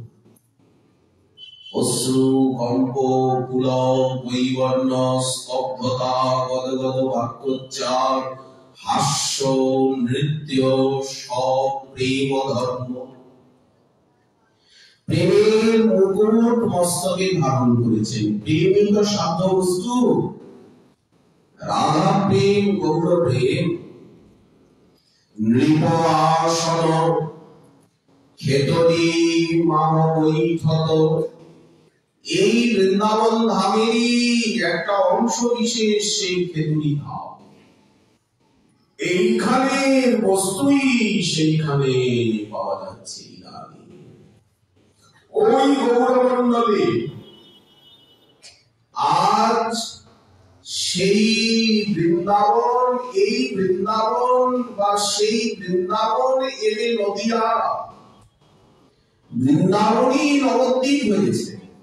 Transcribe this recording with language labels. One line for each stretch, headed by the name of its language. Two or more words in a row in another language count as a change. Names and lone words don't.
Bangla: অশ্রু কম্প পুলক বৈবর্ণ স্তব্ধতা গদগদ বাক্যোচ্চার হাস্য নৃত্য সব প্রেম ধর্ম। প্রেমের মুকুট মস্তকে ধারণ করেছেন। প্রেমই তো সাধ্য বস্তু। রাধা প্রেম গৌর প্রেম। নৃপ আসন খেতরি মাহ বৈঠত, এই বৃন্দাবন ধামেরই একটা অংশ বিশেষ সেই খেতুরি ধাম। এইখানে বস্তুই সেইখানে পাওয়া যাচ্ছে। ওই গৌরমণ্ডলে আজ সেই বৃন্দাবন, এই বৃন্দাবন বা সেই বৃন্দাবন এলে নদিয়া, বৃন্দাবনই নবদ্বীপ হয়েছে।